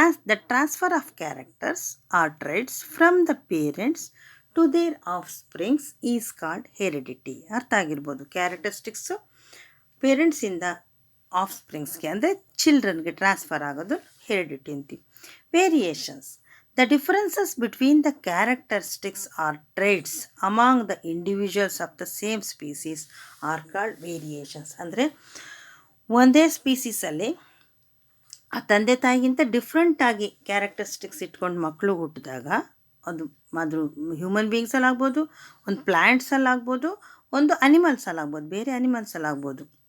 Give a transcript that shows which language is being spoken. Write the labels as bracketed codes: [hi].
[en] The transfer of characters or traits from the parents to their offsprings is called heredity. [kn] ಅರ್ಥ ಆಗಿರ್ಬೋದು, characteristics ಪೇರೆಂಟ್ಸಿಂದ of ಸ್ಪ್ರಿಂಗ್ಸ್ಗೆ ಅಂದರೆ ಚಿಲ್ಡ್ರನ್ಗೆ transfer ಆಗೋದು heredity ಅಂತೀವಿ. [en] Variations, the differences between the characteristics or traits among the individuals of the same species are called variations. [kn] ಅಂದರೆ ಒಂದೇ ಸ್ಪೀಸೀಸಲ್ಲಿ ಆ ತಂದೆ ತಾಯಿಗಿಂತ ಡಿಫ್ರೆಂಟಾಗಿ ಕ್ಯಾರೆಕ್ಟರಿಸ್ಟಿಕ್ಸ್ ಇಟ್ಕೊಂಡು ಮಕ್ಕಳು ಹುಟ್ಟಿದಾಗ, ಅದು ಹ್ಯೂಮನ್ ಬೀಯಿಂಗ್ಸಲ್ಲಾಗ್ಬೋದು, ಒಂದು ಪ್ಲ್ಯಾಂಟ್ಸಲ್ಲಾಗ್ಬೋದು, ಒಂದು ಅನಿಮಲ್ಸಲ್ಲಾಗ್ಬೋದು, ಬೇರೆ ಅನಿಮಲ್ಸಲ್ಲಾಗ್ಬೋದು.